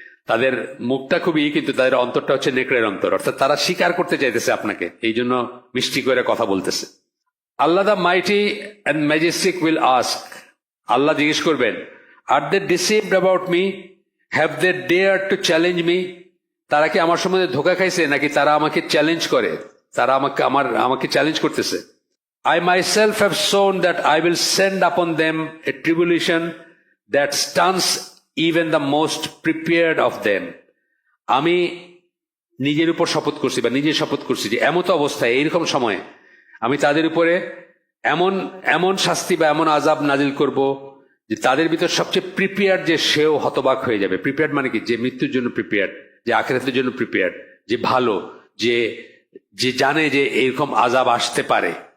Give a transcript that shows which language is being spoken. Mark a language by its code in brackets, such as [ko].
[bn] তাদের মুখটা খুবই, কিন্তু তাদের অন্তরটা হচ্ছে নেকড়ের অন্তর, অর্থাৎ তারা স্বীকার করতে চাইতেছে আপনাকে, এই জন্য মিষ্টি করে কথা বলতেছে। আল্লাহ [en] the mighty and majestic will ask, [bn] আল্লাহ জিজ্ঞেস করবেন, [en] are they deceived about me, have they dare to challenge me, [bn] তারা কি আমার সম্বন্ধে ধোকা খাইছে, নাকি তারা আমাকে চ্যালেঞ্জ করে, তারা আমাকে চ্যালেঞ্জ করতেছে। [en] I myself have shown that I will send upon them a tribulation that stuns even the most prepared of them. [bn] আমি নিজের উপর শপথ করছি, বা নিজে শপথ করছি যে এমত অবস্থায়, এইরকম সময়ে আমি তাদের উপরে এমন এমন শাস্তি বা এমন আযাব নাজিল করব যে তাদের ভিতর সবচেয়ে প্রিপেয়ার্ড যে সেও হতবাক হয়ে যাবে। প্রিপেয়ার্ড মানে কি? যে মৃত্যুর জন্য প্রিপেয়ার্ড, যে আখিরাতের জন্য প্রিপেয়ার্ড, যে ভালো, যে জানে যে এরকম আযাব আসতে পারে।